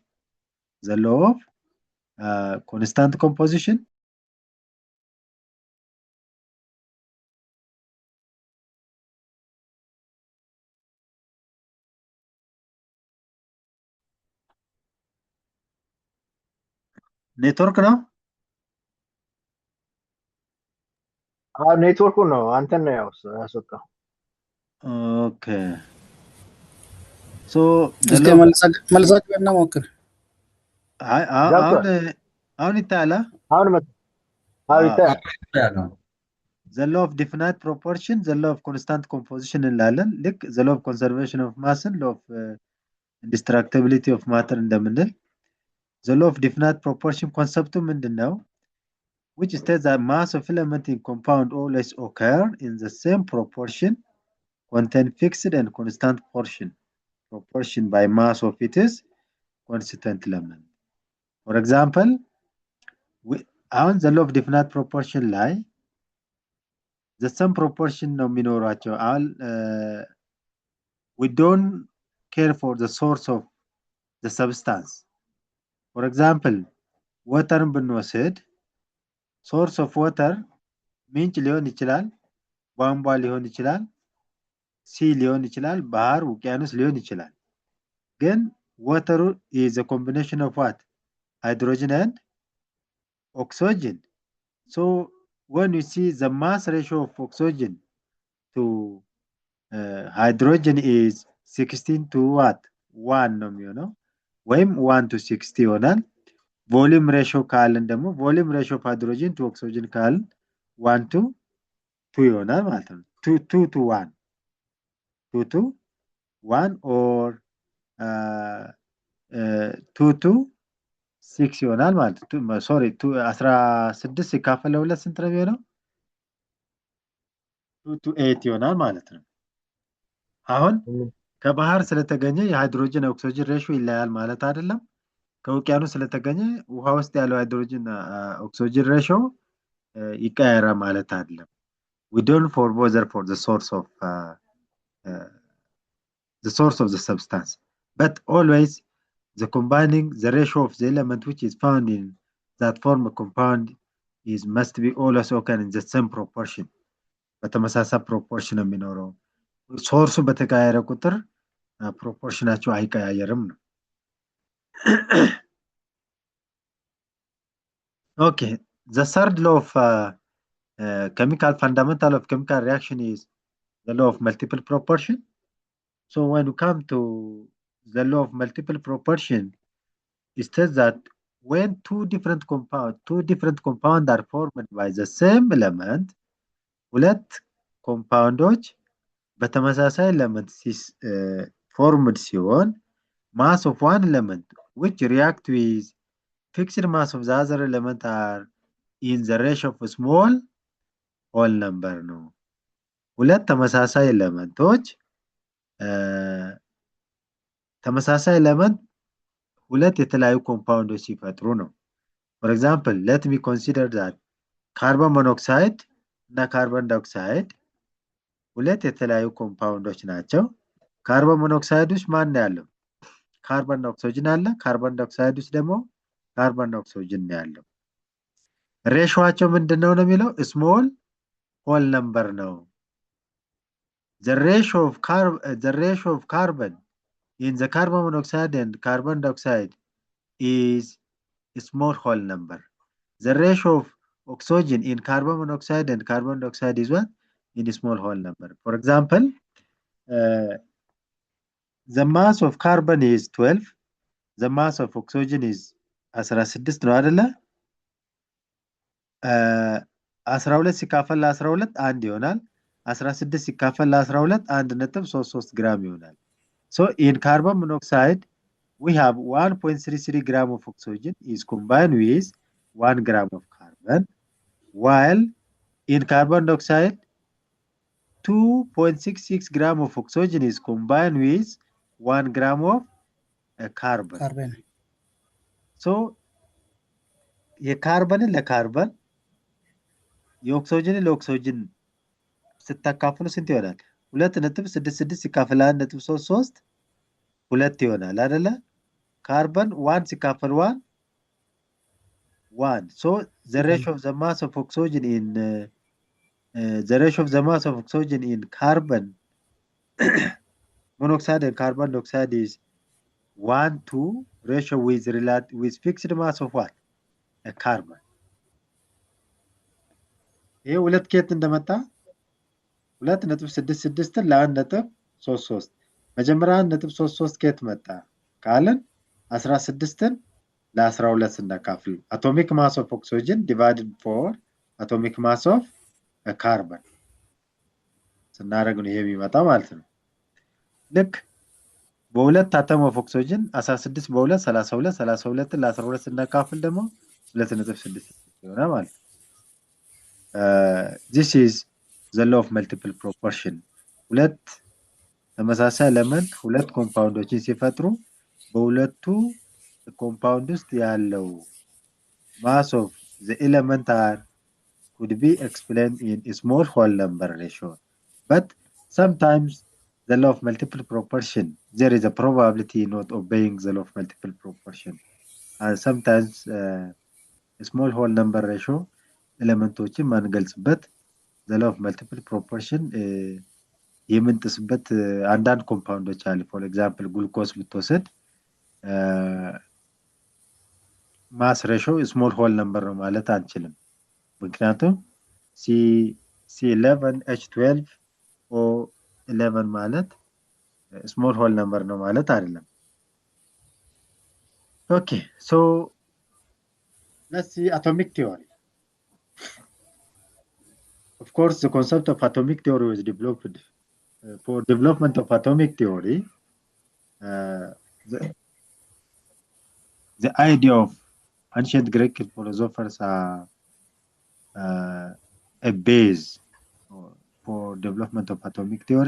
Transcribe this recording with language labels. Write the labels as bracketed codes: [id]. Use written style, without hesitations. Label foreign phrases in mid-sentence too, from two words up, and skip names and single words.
[en] The law of constant composition. Network now? [am] ኔትወርኩ ነው አንተን ነው ያስወጣው። [en] Okay. So [am] እስኪ መልሳችሁ እናሞክር። አሁን ይታያል። አሁን ይታያል። [en] The law of definite proportion, the law of constant composition [am] እንላለን። ልክ [en] the law of conservation of mass, law of indestructibility of matter እንደምንል the law of definite proportion [am] ኮንሰፕቱ ምንድን ነው? [en] Which states that mass of element in compound always occur in the same proportion, contain fixed and constant proportion by mass of its constituent element. For example, አሁን the law of definite proportion ላይ the same proportion [am] ነው የሚኖራቸው። [en] we don't care for the source of the substance. For example, [am] waterን ብንወስድ [en] source of water [am] ምንጭ ሊሆን ይችላል፣ ቧንቧ ሊሆን ይችላል፣ ሲ ሊሆን ይችላል፣ ባህር ውቅያኖስ ሊሆን ይችላል። ግን [en] water is a combination of what? Hydrogen and oxygen. So when you see the mass ratio of oxygen to hydrogen is 16 to what? [am] 1 ነው የሚሆነው ወይም 1 to 60 ይሆናል። [en] volume ratio [am] ካልን ደግሞ [en] volume ratio of hydrogen to oxygen [am] ካልን 1 to 2 ይሆናል ማለት ነው። 2 to 1 2 to 1 or 2 to 6 ይሆናል ማለት ነው። ሶሪ 16 ሲካፈል ለሁለት ስንት ነው የሚሆነው? 2 to 8 ይሆናል ማለት ነው። አሁን ከባህር ስለተገኘ የሃይድሮጅን ኦክሲጅን ሬሽዮ ይለያል ማለት አይደለም። ከውቅያኖስ ስለተገኘ ውሃ ውስጥ ያለው [en] hydrogen oxygen ratio [am] ይቀያየራል ማለት አይደለም። [en] we don't bother for the source of the substance, but always the combining the ratio of the element which is found in that form a compound is must be always occur in the same proportion. [am] በተመሳሳይ ፕሮፖርሽን የሚኖረው ሶርሱ በተቀያየረ ቁጥር ፕሮፖርሽናቸው አይቀያየርም ነው። [en] Okay, the third law of chemical fundamental of chemical reaction is the law of multiple proportion. So when you come to the law of multiple proportion, it says that when two different compounds are formed by the same element, [am] ሁለት ኮምፓውንዶች በተመሳሳይ ኤሌመንት [en] formed ሲሆን mass of one element which react with fixed mass of the other element are in the ratio of small whole number [am] ነው። ሁለት ተመሳሳይ ኤሌመንቶች ተመሳሳይ ኤሌመንት ሁለት የተለያዩ ኮምፓውንዶች ሲፈጥሩ ነው። [en] For example, let me consider that carbon monoxide [am] እና ካርቦን ዳይኦክሳይድ ሁለት የተለያዩ ኮምፓውንዶች ናቸው። ካርቦን ሞኖክሳይድ ውስጥ ማን ያለው? ካርቦን ኦክሲጅን አለ። ካርቦን ዳይኦክሳይድ ውስጥ ደግሞ ካርቦን ኦክሲጅን ያለው። ሬሾአቸው ምንድነው ነው የሚለው? [en] small whole number ነው። the ratio of carbon in the carbon monoxide and carbon dioxide is a small whole number. The ratio of oxygen in carbon monoxide and carbon dioxide is what? In a small whole number. For example, the mass of carbon is 12, the mass of oxygen is 16 [am] ነው አይደለ? 12 ሲካፈል ለ12 1 ይሆናል። 16 ሲካፈል ለ12 1.33 ግራም ይሆናል። [en] So in carbon monoxide we have 1.33 gram of oxygen is combined with 1 gram of carbon, while in carbon dioxide 2.66 gram of oxygen is combined with 1 gram of carbon. [am] ካርበን So የካርበንን ለካርበን የኦክሲጅንን ለኦክሲጅን ስታካፍሉ ስንት ይሆናል? 2.66 ሲካፈል 1.33 2 ይሆናል አይደለ? ካርበን 1 ሲካፈል 1 1. [en] So the ratio of the mass of oxygen in carbon monoxide and carbon dioxide is 1:2 ratio with fixed mass of what? A carbon. [am] ይሄ ሁለት ኬት እንደመጣ 2.66 ለ1.33 መጀመሪያ 1.33 ኬት መጣ ካለን 16ን ለ12 ስናካፍል [en] atomic mass of oxygen divided for atomic mass of a carbon [am] ስናደርግ ነው ይሄ የሚመጣ ማለት ነው። ልክ በሁለት [en] atom of oxygen [am] 16 በ2 32 32 ለ12 ስናካፍል ደግሞ 2.6 ይሆናል ማለት ነው። [en] this is the law of multiple proportion [am] ሁለት ተመሳሳይ ኤሌመንት ሁለት ኮምፓውንዶችን ሲፈጥሩ በሁለቱ ኮምፓውንድ ውስጥ ያለው [en] mass of the element could be explained in a small whole number ratio, but sometimes the law of multiple proportion there is a probability not obeying the law of multiple proportion, and sometimes a small whole number ratio [am] ኤሌመንቶችን ማንገልጽበት [en] the law of multiple proportion [am] የምንጥስበት አንዳንድ ኮምፓውንዶች አሉ። [en] for example [am] ግሉኮስ ብትወስድ [en] mass ratio small whole number [am] ነው ማለት አንችልም። ምክንያቱም C11H12 O11 ማለት [en] small whole number [am] ነው ማለት አይደለም። [en] Okay, so let's see atomic theory. Of course, the concept of atomic theory was developed for development of atomic theory. The idea of ancient Greek philosophers are a base for development of atomic theory.